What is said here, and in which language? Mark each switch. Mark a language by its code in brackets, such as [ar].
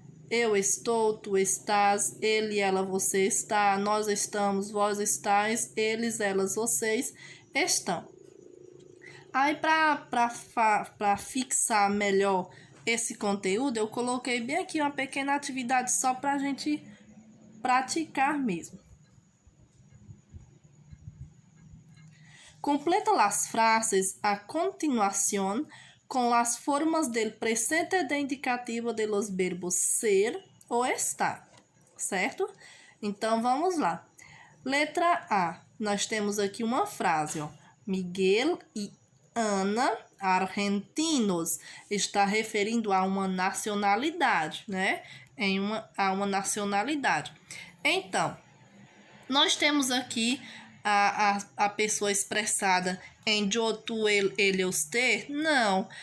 [pt] Eu estou, tu estás, ele, ela, você está, nós estamos, vós estáis, eles, elas, vocês estão. Aí, para fixar melhor esse conteúdo, eu coloquei bem aqui uma pequena atividade só para a gente praticar mesmo. [es] Completa as frases a continuación con las formas del presente de indicativo de los verbos ser [pt] ou estar, certo? Então, vamos lá. Letra A, nós temos aqui uma frase, ó. Miguel e Ana, argentinos, está referindo a uma nacionalidade, né? A uma nacionalidade. Então, nós temos aqui a pessoa expressada em yo, tu, ele, usted? Não.